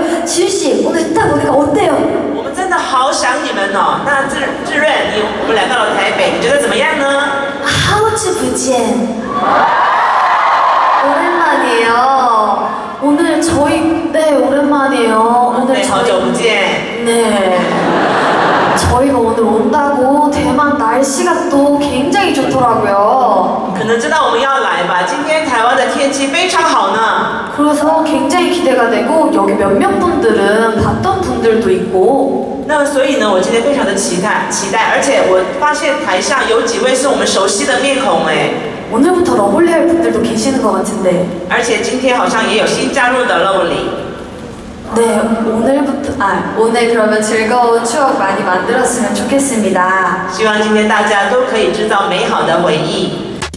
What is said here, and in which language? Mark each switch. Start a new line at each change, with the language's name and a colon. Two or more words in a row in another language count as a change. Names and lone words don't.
Korean: 지윤씨 오늘 딱 오니까 어때요?
Chinese: 我们真的好想你们哦。那志润，我们来到了台北，你觉得怎么样呢？好久不见.
Korean: 오랜만이에요. 오늘 저희 오랜만이에요. 오늘 네,
Chinese: 好久不见。
Korean: 네. 저희가 오늘 온다고 대만 날씨가 또 굉장히 좋더라고요.
Chinese: 可能知道我们要来吧？今天台湾的天气非常好呢。
Korean: 그래서 굉장히 기대가 되고 여기 몇몇 분들은 봤던 분들도 있고.
Chinese: 那么所以呢，我今天非常的期待，而且我发现台上有几位是我们熟悉的面孔哎。
Korean: 오늘부터 러블리 할 분들도 계시는 것 같은데.
Chinese: 而且今天好像也有新加入的 Lovely。
Korean: 네, 오늘 그러면 즐거운 추억 많이 만들었으면 좋겠습니다.
Chinese: 希望今天大家都可以制造美好的回忆。